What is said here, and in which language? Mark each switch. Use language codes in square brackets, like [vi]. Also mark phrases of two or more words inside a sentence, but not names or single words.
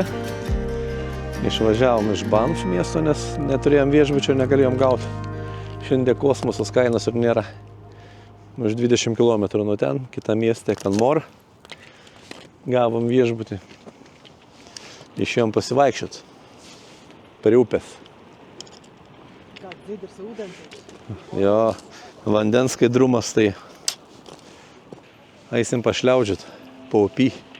[lt] Išvažiavom iš Banff miesto, nes neturėjom viešbučio ir negalėjom gauti. Šiandien kosmosas kainos ir nėra. Už 20 km nuo ten, kitą miestę, Canmore. Gavom viešbutį. Išėjom pasivaikščiot. Per upės. [lv] Kāds dzidrs ūdens. [lt] Jo, vandens skaidrumas, tai eisim pašliaudžiot po upį.